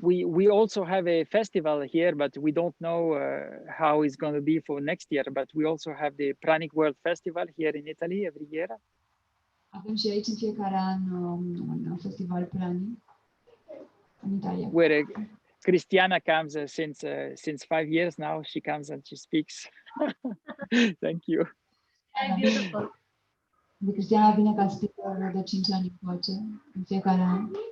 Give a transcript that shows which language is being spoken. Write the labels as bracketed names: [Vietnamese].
[English] We also have a festival here, but we don't know how it's going to be for next year. But we also have the Pranic World Festival here in Italy every year. [Romanian] Avem și aici în fiecare an un festival Pranic în Italia. [English] Where Cristiana comes since 5 years now. She comes and she speaks. Thank you. Very beautiful. [Romanian] Cristiana vine ca speaker de 5 ani încoace, în fiecare an.